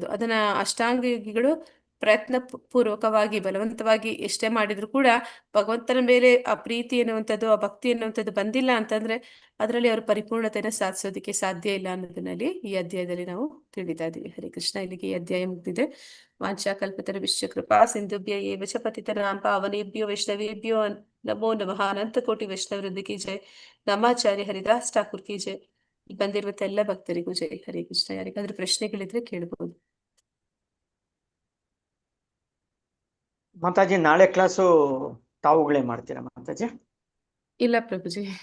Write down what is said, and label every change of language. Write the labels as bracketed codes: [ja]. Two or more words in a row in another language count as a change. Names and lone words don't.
[kn] ಅದನ್ನ ಅಷ್ಟಾಂಗ ಯೋಗಿಗಳು ಪ್ರಯತ್ನ ಪೂರ್ವಕವಾಗಿ ಬಲವಂತವಾಗಿ ಎಷ್ಟೇ ಮಾಡಿದ್ರು ಕೂಡ ಭಗವಂತನ ಮೇಲೆ ಆ ಪ್ರೀತಿ ಎನ್ನುವಂಥದ್ದು, ಆ ಭಕ್ತಿ ಎನ್ನುವಂಥದ್ದು ಬಂದಿಲ್ಲ ಅಂತಂದ್ರೆ ಅದರಲ್ಲಿ ಅವರು ಪರಿಪೂರ್ಣತೆಯನ್ನು ಸಾಧಿಸೋದಕ್ಕೆ ಸಾಧ್ಯ ಇಲ್ಲ ಅನ್ನೋದನ್ನಲ್ಲಿ ಈ ಅಧ್ಯಾಯದಲ್ಲಿ ನಾವು ತಿಳಿತಾ ಇದ್ದೀವಿ. [sa] ಹರೇ ಕೃಷ್ಣ. [kn] ಇಲ್ಲಿಗೆ ಈ ಅಧ್ಯಾಯ ಮುಗಿದಿದೆ. [sa] ವಾಂಛಾಕಲ್ಪತರ ವಿಶ್ವ ಕೃಪಾ ಸಿಂಧುಭ್ಯ ಏವ ಚ ಪತಿತನಾಂ ಪಾವನೇಭ್ಯೋ ವೈಷ್ಣವೇಭ್ಯೋ ನಮೋ ನಮಃ. [kn] ಅನಂತ ಕೋಟಿ ವೈಷ್ಣವವೃಂದ [hi] की जय. [kn] ನಮಾಚಾರ್ಯ ಹರಿದಾಸ್ ಠಾಕೂರ್ [hi] की जय. [kn] ಬಂದಿರುವಂತ ಎಲ್ಲ ಭಕ್ತರಿಗೂ ಜೈ. ಹರೇ ಕೃಷ್ಣ. ಯಾರಿಗಾದ್ರೂ ಪ್ರಶ್ನೆಗಳಿದ್ರೆ ಕೇಳ್ಬೋದು. ಮಾತಾಜಿ, ನಾಳೆ ಕ್ಲಾಸು ತಾವುಗಳೇ ಮಾಡ್ತೀರಾ ಮಾತಾಜಿ? ಇಲ್ಲ ಪ್ರಭುಜಿ.